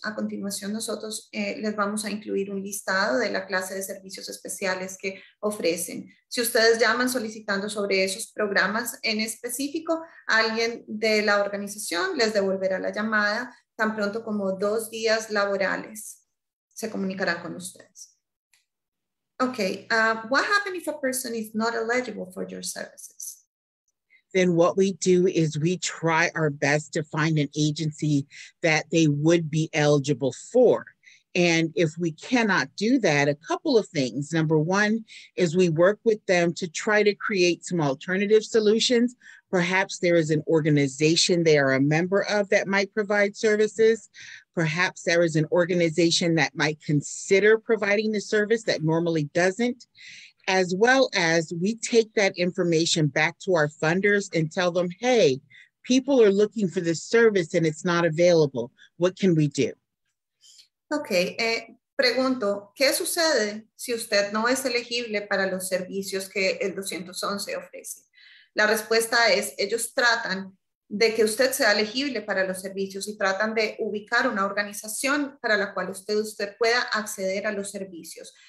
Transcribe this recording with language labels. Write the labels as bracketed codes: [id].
[es] A continuación nosotros les vamos a incluir un listado de la clase de servicios especiales que ofrecen. Si ustedes llaman solicitando sobre esos programas en específico, alguien de la organización les devolverá la llamada tan pronto como 2 días laborales. Se comunicarán con ustedes. [en] Okay, what happens if a person is not eligible for your services? Then what we do is we try our best to find an agency that they would be eligible for. And if we cannot do that, a couple of things. Number one is we work with them to try to create some alternative solutions. Perhaps there is an organization they are a member of that might provide services. Perhaps there is an organization that might consider providing the service that normally doesn't, as well as we take that information back to our funders and tell them, hey, people are looking for this service and it's not available. What can we do? [es] Ok, pregunto, ¿qué sucede si usted no es elegible para los servicios que el 211 ofrece? La respuesta es, ellos tratan de que usted sea elegible para los servicios y tratan de ubicar una organización para la cual usted pueda acceder a los servicios.